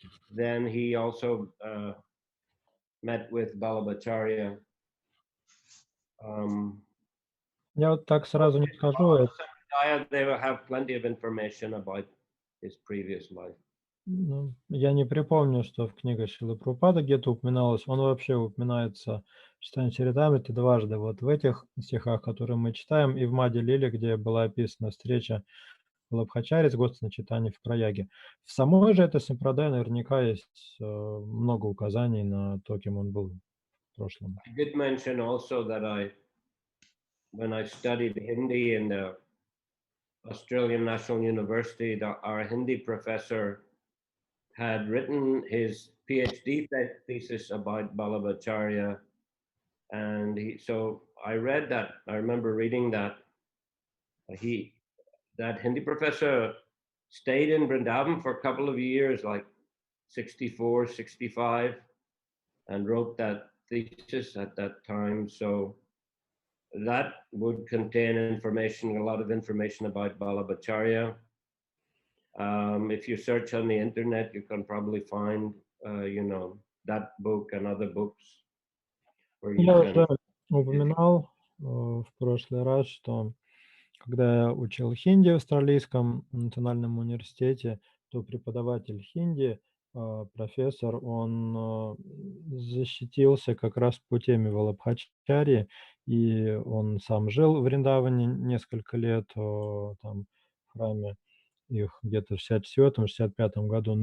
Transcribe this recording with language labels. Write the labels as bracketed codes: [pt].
[en] Then he also met with Vallabhacharya. [ru] Я вот так сразу не скажу. [en] They will have plenty of information about his previous life. [ru] Ну, я не припомню, что в книге Шрилы Прабхупады где-то упоминалось. Он вообще упоминается в читании Чаритамриты дважды. Вот в этих стихах, которые мы читаем, и в Маде Лиле, где была описана встреча Валабхачари с Госвами читания в Праяге. В самой же этой сампрадае наверняка есть много указаний на то, кем он был в прошлом. [en] I did mention also that when I studied Hindi in the Australian National University, our Hindi professor had written his PhD thesis about Vallabhacharya, and so I read that. I remember reading that. That Hindi professor stayed in Vrindavan for a couple of years, like 64, 65, and wrote that thesis at that time. So that would contain information, a lot of information about Vallabhacharya. If you search on the internet, you can probably find, that book and other books. Where you [ru] Я [en] can... [ru] уже упоминал в прошлый раз, что когда я учил хинди в Австралийском национальном университете, то преподаватель хинди, профессор, он защитился как раз по теме Валабхачарьи, и он сам жил в Вриндаване несколько лет, там в храме их где-то в 64-65 году.